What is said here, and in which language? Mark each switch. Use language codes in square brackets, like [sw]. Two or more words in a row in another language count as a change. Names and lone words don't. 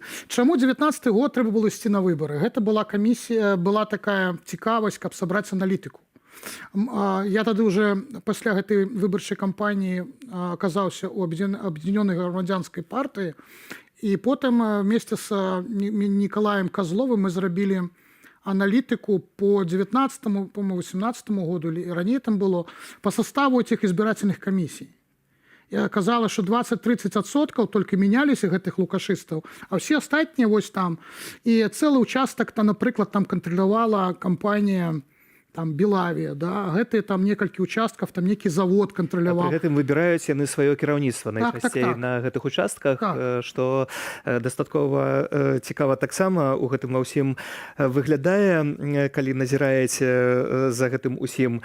[be] Чаму 19-й год трэба было ісці на выбары? Гэта была камісія, была такая цікавасць, каб сабраць аналітыку. Я тады уже пасля гэтай выбарчай кампаніі аказаўся ў аб'яднёнай грамадзянскай партыі, і потым вместе з Нікалаем Козловым мы зрабілі аналітыку [ru] по 19-му, по 18-му году, или ранее там было, по составу этих избирательных комиссий. И оказалось, что 20-30% только менялись гэтых лукашистов, а все остальные вот там. И целый участок, там, например, там контролировала компания там Белавія, да, [be] гэтыя там некалькі участкаў, там некі завод Пры кантраляваў. гэтым выбіраюць яны сваё кіраўніцтва найчасцей так. на гэтых участках, Так. што дастаткова цікава таксама у гэтым ва ўсім выглядае, калі назіраеце за гэтым усім.